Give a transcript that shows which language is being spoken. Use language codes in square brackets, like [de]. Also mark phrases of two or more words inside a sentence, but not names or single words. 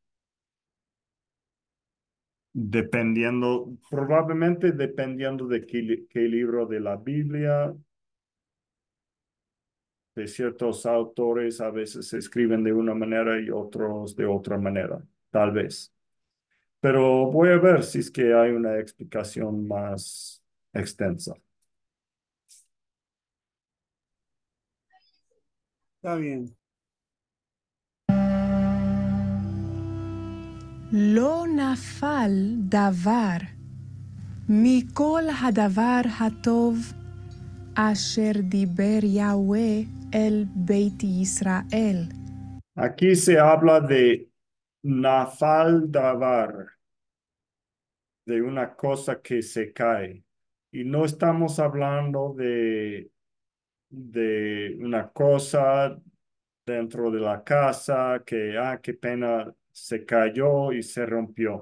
[es] dependiendo, probablemente dependiendo de qué libro de la Biblia, de ciertos autores, a veces se escriben de una manera y otros de otra manera, tal vez. Pero voy a ver si es que hay una explicación más extensa. Está bien. [he] לא נפל דבר מכל הדבר הטוב אשר דיבר יהוה אל בית ישראל. [es] Aquí se habla de [he] נפל דבר, [es] de una cosa que se cae. Y no estamos hablando de una cosa dentro de la casa que, qué pena, se cayó y se rompió.